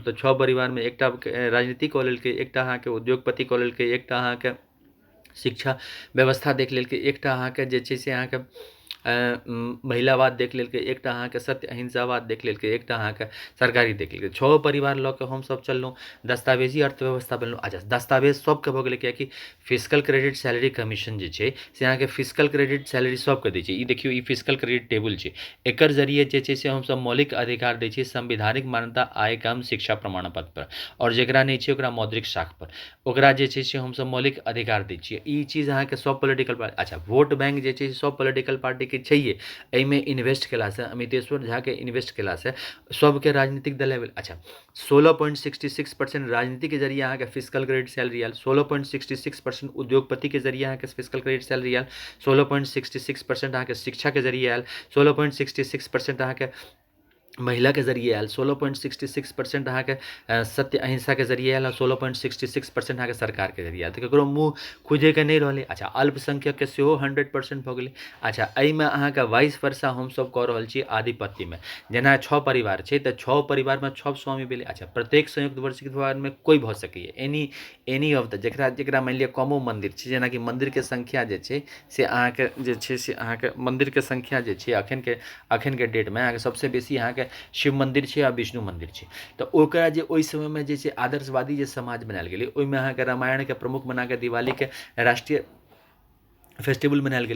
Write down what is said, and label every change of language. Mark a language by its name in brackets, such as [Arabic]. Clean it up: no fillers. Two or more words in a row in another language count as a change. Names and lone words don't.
[Maithili] तऽ 6 परिवारमे एकटा राजनीति कऽ लेलकै, एकटा अहाँके उद्योगपति कऽ लेलकै, एकटा अहाँके शिक्षा व्यवस्था देख लेलकै, एकटा अहाँके जे छै से अहाँके महिलावाद देख लेलकै, एकटा अहाँके सत्य अहिंसावाद देख लेलकै, एकटा अहाँके सरकारी देख लेलकै। 6 परिवार लऽ कऽ हमसब चललहुँ, दस्तावेजी अर्थव्यवस्था बनेलहुँ। अच्छा, दस्तावेज सबके भऽ गेलै, कियाकि [English] physical credit salary commission [Maithili] जे छै से अहाँके [English] physical credit salary [Maithili] सबके दै छै। ई देखियौ, ई [English] physical credit table [Maithili] छै। एकर जरिए जे छै से हमसब मौलिक अधिकार दै छियै, संवैधानिक मान्यता, आय, काम, शिक्षा प्रमाण पत्र पर, और जेकरा नहि छै ओकरा मौद्रिक साख पर, ओकरा जे छै से हमसब मौलिक अधिकार दै छियै। ई चीज अहाँके सब [English] political party, [Maithili] अच्छा, [English] vote bank [Maithili] जे छै से सब पॉलिटिकल पार्टीके छैहे। एहिमे इन्वेस्ट केलासँ, अमितेश्वर झाके इन्वेस्ट केलासँ सबके राजनीतिक दल आबि गेल। अच्छा, 16.66% राजनीतिके जरिए अहाँके [English] physical credit salary [Maithili] आयल, 16.66% उद्योगपतिके जरिए अहाँके [English] physical credit salary [Maithili] आयल, 16.66% अहाँके शिक्षाके जरिए आयल, 16.66% अहाँके महिलाके जरिए आयल, 16.66% अहाँके सत्य अहिंसाके जरिए आयल, 16.66% अहाँके सरकारके जरिए आयल। तऽ ककरो मुँह खुजैके नहि रहलै। अच्छा, अल्पसंख्यकके सेहो 100% भऽ गेलै। अच्छा, एहिमे अहाँके वाइस वर्षा हमसब कऽ रहल छी आधिपत्यमे। जेना 6 परिवार छै तऽ 6 परिवारमे 6 स्वामी भेलै। अच्छा, प्रत्येक संयुक्त वर्षिक परिवारमे कोइ भऽ सकैए, [English] any of the, [Maithili] जेकरा मानि लिअ कमो मन्दिर छै, जेनाकि मन्दिरके संख्या जे छै से अहाँके जे छै से अहाँके मन्दिरके संख्या जे छै अखनके डेटमे अहाँके सबसँ बेसी अहाँके शिव मन्दिर छै आ विष्णु मन्दिर छै। तऽ ओकरा जे ओहि समयमे जे छै आदर्शवादी जे समाज बनायल गेलै, ओहिमे अहाँके रामायणके प्रमुख बनाके दिवालीके राष्ट्रीय फेस्टिवल मनायल गेलै।